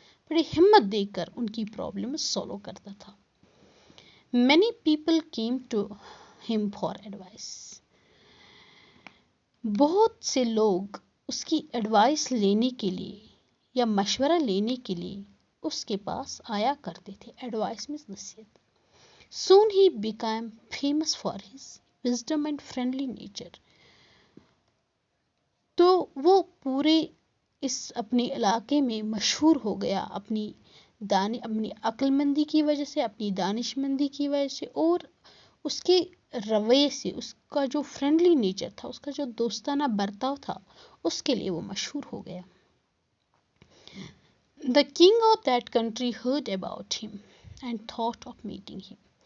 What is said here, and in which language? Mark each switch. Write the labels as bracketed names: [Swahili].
[Hindi] बड़ी हिम्मत देकर उनकी प्रॉब्लम सॉल्व करता था. [English] Many people came to him for advice. [Hindi] बहुत से लोग उसकी एडवाइस लेने के लिए या मशवरा लेने के लिए उसके पास आया करते थे. [English] Advice means नसीहत. Soon he became famous for his wisdom and friendly nature. [Hindi] तो वो पूरे इस अपने इलाके में मशहूर हो गया अपनी अक्लमंदी की वजह से, अपनी दानिशमंदी की वजह से और उसके रवैये से. उसका जो फ्रेंडली नेचर था, उसका जो दोस्ताना बर्ताव था, उसके लिए वो मशहूर हो गया. [English] The king of that country heard about him and thought of meeting him.